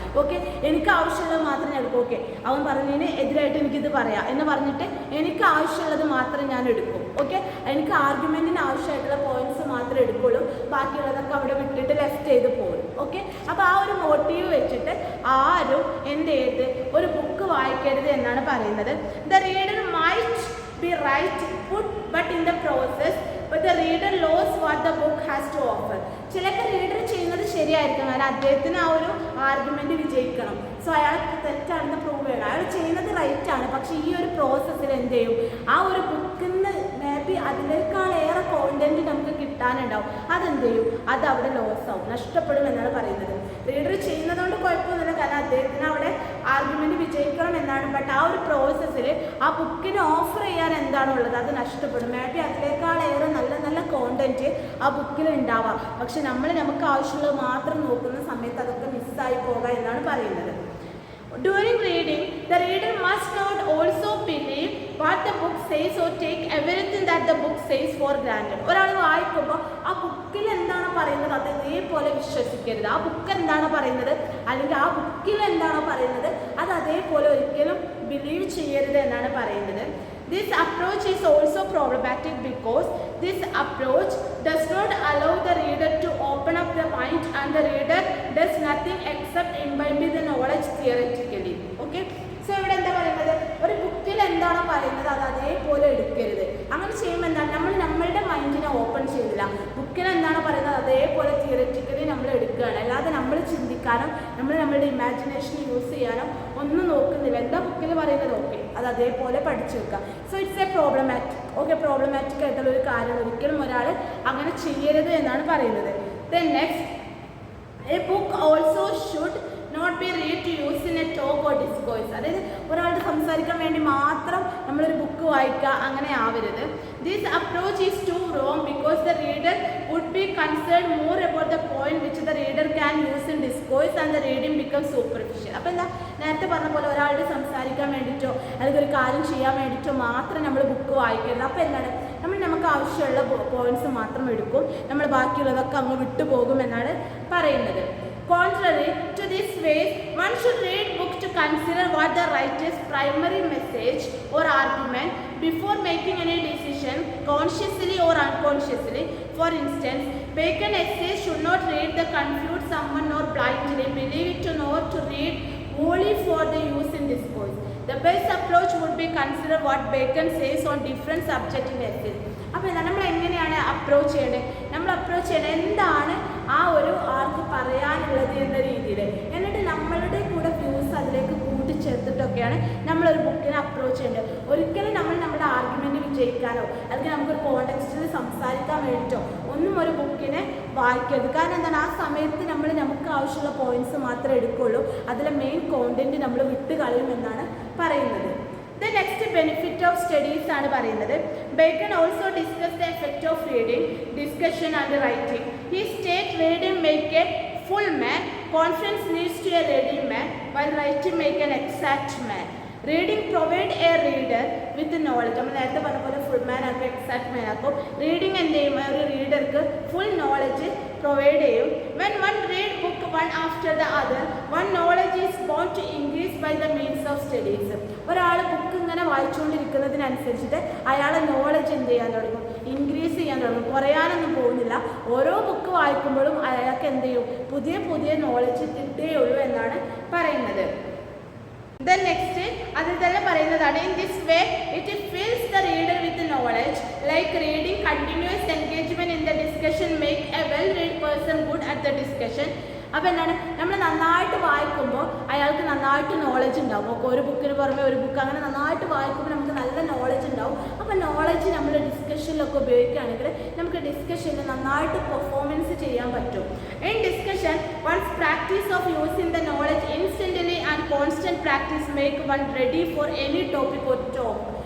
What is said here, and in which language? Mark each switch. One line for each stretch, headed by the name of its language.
Malayalam: Okay, എനിക്ക് ആവശ്യമുള്ളത് മാത്രമേ എടുക്കൂ. ഓക്കെ, അവൻ പറഞ്ഞതിന് എതിരായിട്ട് എനിക്കിത് പറയാം എന്ന് പറഞ്ഞിട്ട് എനിക്ക് ആവശ്യമുള്ളത് മാത്രമേ ഞാൻ എടുക്കൂ. ഓക്കെ, എനിക്ക് ആർഗ്യുമെൻറ്റിന് ആവശ്യമായിട്ടുള്ള പോയിന്റ്സ് മാത്രമേ എടുക്കുള്ളൂ, ബാക്കിയുള്ളതൊക്കെ അവിടെ വിട്ടിട്ട് ലെഫ്റ്റ് ചെയ്ത് പോകും. ഓക്കെ, അപ്പോൾ ആ ഒരു മോട്ടീവ് വെച്ചിട്ട് ആരും എന്ത് ചെയ്ത് ഒരു ബുക്ക് വായിക്കരുത് എന്നാണ് പറയുന്നത്.
English: The reader might be right but in the process but the reader knows what the book has to offer.
Malayalam: ചിലപ്പോൾ റീഡർ ചെയ്യുന്നത് ശരിയായിരിക്കും, കാരണം അദ്ദേഹത്തിന് ആ ഒരു ആർഗ്യുമെൻറ്റ് വിജയിക്കണം. സോ അയാൾ തെറ്റാണെന്ന് പ്രൂവ് ചെയ്യണം. അയാൾ ചെയ്യുന്നത് റൈറ്റാണ്, പക്ഷേ ഈ ഒരു പ്രോസസ്സിൽ എന്ത് ചെയ്യും, ആ ഒരു ബുക്കിൽ നിന്ന് മേ ബി അതിനേക്കാളേറെ കോണ്ടന്റ് നമുക്ക് കിട്ടാനുണ്ടാവും. അതെന്ത് ചെയ്യും, അത് അവിടെ ലോസ് ആവും, നഷ്ടപ്പെടും എന്നാണ് പറയുന്നത്. റീഡർ ചെയ്യുന്നതുകൊണ്ട് കുഴപ്പമൊന്നുമില്ല, കാരണം അദ്ദേഹത്തിന് അവിടെ ആർഗ്യുമെൻറ്റ് വിജയിക്കണം എന്നാണ്. ബട്ട് ആ ഒരു പ്രോസസ്സിൽ ആ ബുക്കിന് ഓഫർ ചെയ്യാൻ എന്താണുള്ളത് അത് നഷ്ടപ്പെടും. മേ ബി അതിനേക്കാളേറെ നല്ല നല്ല കോണ്ടന്റ് ആ ബുക്കിൽ ഉണ്ടാവാം, പക്ഷെ നമുക്ക് ആവശ്യമുള്ളത് മാത്രം നോക്കുന്ന സമയത്ത് അതൊക്കെ മിസ്സായി പോകാം എന്നാണ് പറയുന്നത്.
English: During reading, the reader must not also believe what the book says or take everything that the book says for granted.
Malayalam: ഒരാൾ വായിക്കുമ്പോൾ ആ ബുക്കിൽ എന്താണ് പറയുന്നത് അത് അതേപോലെ വിശ്വസിക്കരുത്. ആ ബുക്ക് എന്താണ് പറയുന്നത് അല്ലെങ്കിൽ ആ ബുക്കിൽ എന്താണോ പറയുന്നത് അത് അതേപോലെ ഒരിക്കലും ബിലീവ് ചെയ്യരുത് എന്നാണ് പറയുന്നത്.
English: This approach is also problematic because this approach does not allow the reader to open up the mind, and the reader does nothing except imbibe the knowledge theoretically. Okay?
Malayalam: So ഇവിടെ എന്താ പറയുന്നത്, ഒരു ബുക്കിൽ എന്താണോ പറയുന്നത് അത് അതേപോലെ എടുക്കരുത്. അങ്ങനെ ചെയ്യുമ്പോൾ എന്താണ്, നമ്മൾ നമ്മളുടെ മൈൻഡിനെ ഓപ്പൺ ചെയ്തില്ല. ബുക്കിൽ എന്താണോ പറയുന്നത് അതേപോലെ തിയററ്റിക്കലി നമ്മൾ എടുക്കുകയാണ്, അല്ലാതെ നമ്മൾ ചിന്തിക്കാനോ നമ്മളുടെ ഇമാജിനേഷൻ യൂസ് ചെയ്യാനോ ഒന്നും നോക്കുന്നില്ല. എന്താ ബുക്കിൽ പറയുന്നത് ഓക്കെ അത് അതേപോലെ പഠിച്ചു വെക്കുക.
English: So it's a problematic.
Malayalam: Okay, problematic ആയിട്ടുള്ള ഒരു കാര്യം ഒരിക്കലും ഒരാൾ അങ്ങനെ ചെയ്യരുത് എന്നാണ് പറയുന്നത്.
English: Then next, a book also should not be read to use in a talk or discourse.
Malayalam: അതായത് ഒരാളുടെ സംസാരിക്കാൻ വേണ്ടി മാത്രം നമ്മളൊരു ബുക്ക് വായിക്കുക, അങ്ങനെ ആവരുത്.
English: This approach is to wrong because the reader would be concern more about the point which the reader can use in discourse and the reading become superficial.
Malayalam: അപ്പോൾ എന്താ, നേരത്തെ പറഞ്ഞ പോലെ ഒരാളുടെ സംസാരിക്കാൻ വേണ്ടിയിട്ടോ അല്ലെങ്കിൽ ഒരു കാര്യം ചെയ്യാൻ വേണ്ടിയിട്ടോ മാത്രം നമ്മൾ ബുക്ക് വായിക്കരുത്. അപ്പോൾ എന്താണ്, നമുക്ക് ആവശ്യമുള്ള പോയിന്റ്സ് മാത്രം എടുക്കും, നമ്മൾ ബാക്കിയുള്ളതൊക്കെ അങ്ങ് വിട്ടുപോകും എന്നാണ് പറയുന്നത്.
English: Contrary to this way, one should read book to consider what the writer's primary message or argument before making any decision, consciously or unconsciously. For instance, Bacon essays should not read to confuse someone or blindly believe it to know to read only for the use in discourse. The best approach would be consider what Bacon says on different subjects in essays.
Malayalam: അപ്പോൾ നമ്മൾ എങ്ങനെയാണ് approach ചെയ്യേണ്ടത്, നമ്മൾ approach ചെയ്യണം, എന്താണ് ആ ഒരു ആൾക്ക് പറയാനുള്ളത് എന്ന രീതിയിൽ. എന്നിട്ട് നമ്മളുടെ കൂടെ വ്യൂസ് അതിലേക്ക് കൂട്ടിച്ചേർത്തിട്ടൊക്കെയാണ് നമ്മളൊരു ബുക്കിനെ അപ്രോച്ച് ചെയ്യേണ്ടത്. ഒരിക്കലും നമ്മൾ നമ്മുടെ ആർഗ്യുമെൻറ്റ് വിജയിക്കാനോ അല്ലെങ്കിൽ നമുക്കൊരു കോണ്ടെക്സ്റ്റിൽ സംസാരിക്കാൻ വേണ്ടിയിട്ടോ ഒന്നും ഒരു ബുക്കിനെ വായിക്കരുത്. കാരണം എന്താണ്, ആ സമയത്ത് നമുക്ക് ആവശ്യമുള്ള പോയിന്റ്സ് മാത്രമേ എടുക്കുകയുള്ളൂ. അതിലെ മെയിൻ കോണ്ടന്റ് നമ്മൾ വിട്ട് കളയുമെന്നാണ് പറയുന്നത്.
English: The next benefit of studies
Malayalam: ആണ് പറയുന്നത്.
English: Bacon also discussed the effect of reading, discussion and writing. He states reading make a full man, conference leads to a ready man, while writing make an exact man. Reading provide a reader with knowledge.
Malayalam: നമ്മൾ നേരത്തെ പറഞ്ഞ പോലെ full മാൻ ആക്കും, exact മാൻ ആക്കും. Reading എന്ത് ചെയ്യും, ഒരു റീഡർക്ക് full knowledge provide ചെയ്യും.
English: When one read book one after the other, one knowledge is born to increase by the means of studies.
Malayalam: ഒരാൾ ബുക്ക് ഇങ്ങനെ വായിച്ചുകൊണ്ടിരിക്കുന്നതിനനുസരിച്ചിട്ട് അയാളെ നോളജ് എന്ത് ചെയ്യാൻ തുടങ്ങും, ഇൻക്രീസ് ചെയ്യാൻ തുടങ്ങും. കുറയാനൊന്നും പോകുന്നില്ല. ഓരോ ബുക്ക് വായിക്കുമ്പോഴും അയാൾക്ക് എന്ത് ചെയ്യും, പുതിയ പുതിയ നോളജ് കിട്ടുകയുള്ളൂ എന്നാണ് പറയുന്നത്.
English: Then next,
Malayalam: അതിൽ തന്നെ പറയുന്നതാണ്,
English: in this way it fills the reader with knowledge, like reading. Continuous engagement in the discussion make a well-read person good at the discussion.
Malayalam: അപ്പോൾ എന്താണ്, നമ്മൾ നന്നായിട്ട് വായിക്കുമ്പോൾ അയാൾക്ക് നന്നായിട്ട് നോളജ് ഉണ്ടാവും. അപ്പോൾ ഒരു ബുക്കിന് പുറമെ ഒരു ബുക്ക് അങ്ങനെ നന്നായിട്ട് വായിക്കുമ്പോൾ നമുക്ക് നല്ല നോളജ് ഉണ്ടാവും. അപ്പോൾ നോളജ് നമ്മൾ ഡിസ്കഷനിലൊക്കെ ഉപയോഗിക്കുകയാണെങ്കിൽ നമുക്ക് ഡിസ്കഷനിൽ നന്നായിട്ട് പെർഫോമൻസ് ചെയ്യാൻ പറ്റും.
English: In discussion one's practice of using the knowledge instantly and constant practice make one ready for any topic or talk.